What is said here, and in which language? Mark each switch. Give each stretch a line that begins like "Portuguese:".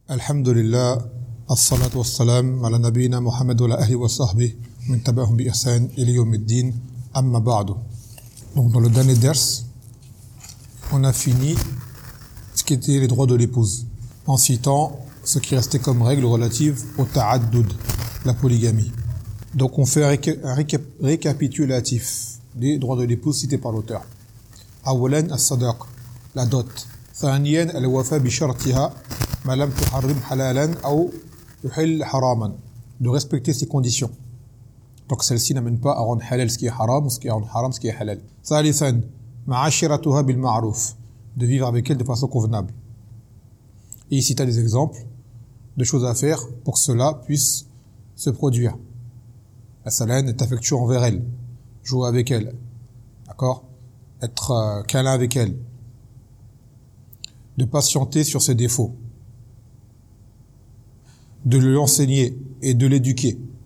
Arabic: الحمد لله الصلاة والسلام على نبينا محمد وعلى أهله وصحبه من تبعهم بإحسان إلى يوم الدين أما بعد.
French: Donc dans le dernier vers, on a fini ce qui était les droits de l'épouse en citant ce qui restait comme règle relative au ta'addud, la polygamie. Donc on fait un récapitulatif des droits de l'épouse cités par l'auteur.
Arabic: أولاً الصداق, la dot. ثانياً الوفاء بشرطها ما لم تحرم حلالاً أو يحل حراماً.
French: De respecter ces conditions. Donc celle-ci n'amène pas à rendre halal ce qui est haram, ce qui est haram, ce qui est halal.
Arabic: ثالثاً معاشرتها بالمعروف.
French: De vivre avec elle de façon convenable. Et il cita des exemples de choses à faire pour que cela puisse se produire. La salaine est affectueux envers elle, jouer avec elle, d'accord, être câlin avec elle, de patienter sur ses défauts, de lui enseigner et de l'éduquer.